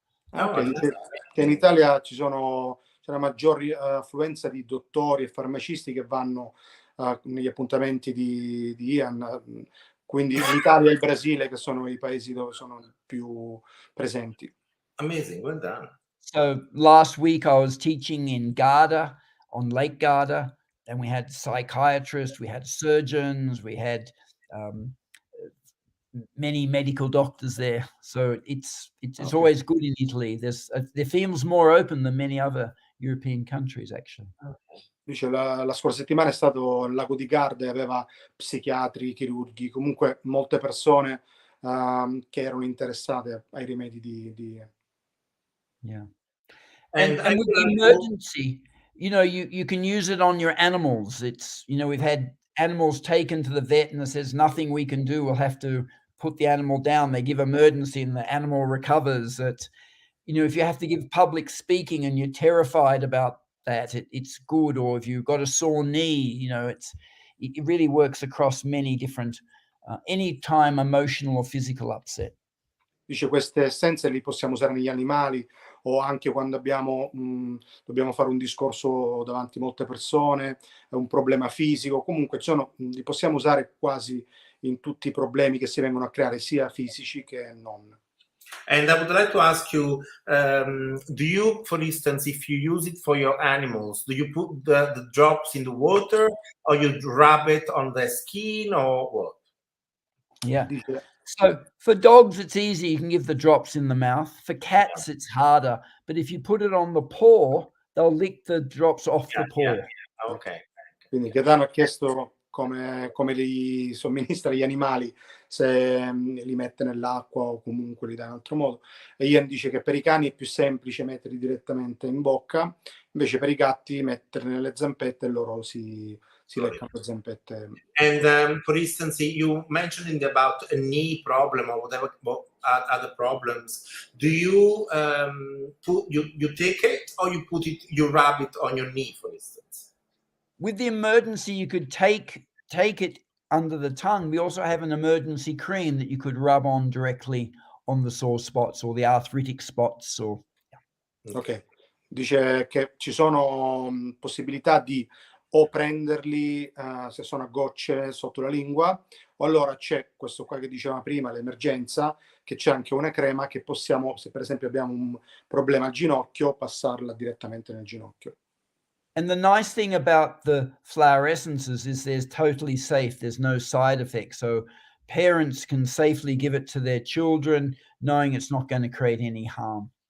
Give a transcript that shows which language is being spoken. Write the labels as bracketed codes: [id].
[it] Che in Italia c'è una maggiore affluenza di dottori e farmacisti che vanno negli appuntamenti di Ian, quindi l'Italia e il Brasile, che sono i paesi dove sono più presenti. [en] Amazing, well done. So last week I was teaching in Garda, on Lake Garda, and we had psychiatrists, we had surgeons, we had many medical doctors there. So it's always good in Italy. There feels more open than many other European countries, actually. [it] Dice, la scorsa settimana è stato al lago di Garda e aveva psichiatri, chirurghi, comunque molte persone che erano interessate ai rimedi di... [en] Yeah. And with the emergency, you can use it on your animals. It's, we've had animals taken to the vet and it says nothing we can do. We'll have to put the animal down. They give emergency and the animal recovers. If you have to give public speaking and you're terrified about that, it's good. Or if you've got a sore knee, it really works across many different, anytime emotional or physical upset. [it] Dice, queste essenze li possiamo usare negli animali o anche quando dobbiamo fare un discorso davanti a molte persone, un problema fisico, comunque li possiamo usare quasi in tutti i problemi che si vengono a creare, sia fisici che non. [en] And I would like to ask you, do you, for instance, if you use it for your animals, do you put the drops in the water or you rub it on the skin or what? Yeah. So for dogs, it's easy. You can give the drops in the mouth. For cats, it's harder. But if you put it on the paw, they'll lick the drops off the paw. Yeah. Okay. [it] Quindi Gaetano ha chiesto come li somministra gli animali, se li mette nell'acqua o comunque li dà in altro modo. E Ian dice che per i cani è più semplice metterli direttamente in bocca, invece per i gatti metterli nelle zampette e loro si leccano le zampette. [en] And for instance, you mentioned about a knee problem or whatever other problems. Do you you take it or you rub it on your knee, for instance? With the emergency, you could take it under the tongue. We also have an emergency cream that you could rub on directly on the sore spots or the arthritic spots. [it] Ok, dice che ci sono possibilità di o prenderli se sono a gocce sotto la lingua, o allora c'è questo qua che diceva prima, l'emergenza, che c'è anche una crema che possiamo, se per esempio abbiamo un problema al ginocchio, passarla direttamente nel ginocchio. [en] And the nice thing about the flower essences is they're totally safe. There's no side effects. So parents can safely give it to their children, knowing it's not going to create any harm.